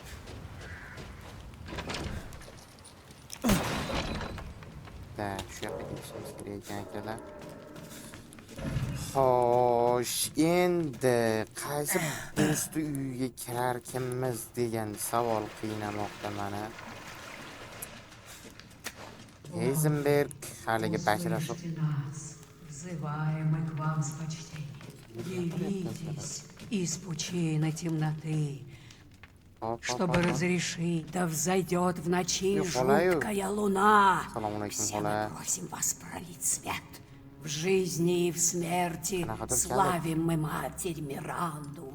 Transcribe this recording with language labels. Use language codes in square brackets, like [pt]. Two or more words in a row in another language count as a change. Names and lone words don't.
[uz] Shu yoqqa ketishimiz kerak ekan akalar. Xo'sh, endi qaysi do'sti uyiga kirarkanmiz degan savol qiynamoqda meni. Heisenberg haligi bashirasi. [ru] Взываем мы к вам с почтением. Явитесь из пучины темноты, чтобы разрешить, да взойдет в ночи жуткая луна. Все мы просим вас пролить свет. В жизни и в смерти славим мы Матерь Миранду.